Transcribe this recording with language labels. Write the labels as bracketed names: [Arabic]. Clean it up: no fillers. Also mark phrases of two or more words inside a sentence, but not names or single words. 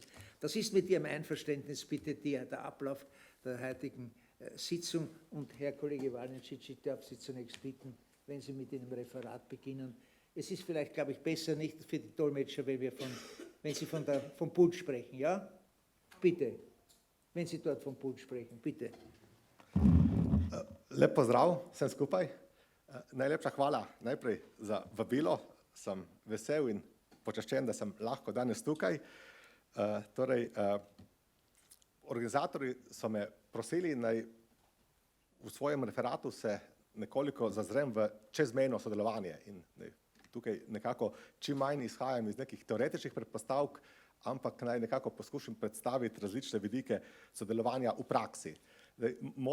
[German] Das ist mit Ihrem Einverständnis bitte der Ablauf der heutigen Sitzung. Und Herr Kollege Valencic, ich darf Sie zunächst bitten, wenn Sie mit Ihrem Referat beginnen. Es ist vielleicht, glaube ich, besser nicht für die Dolmetscher, wenn Sie vom Pult sprechen, ja? Bitte, wenn Sie dort vom Pult sprechen, bitte. [Slovenian] Lep pozdrav vsem skupaj. Najlepša hvala najprej za vabilo. Sem vesel in počaščen, da sem lahko danes tukaj. Organizatorji so me prosili, naj v svojem referatu se nekoliko zazrem v čezmejno sodelovanje in tukaj nekako čim manj izhajam iz nekih teoretičnih predpostavk, ampak naj nekako poskušam predstaviti različne vidike sodelovanja v praksi.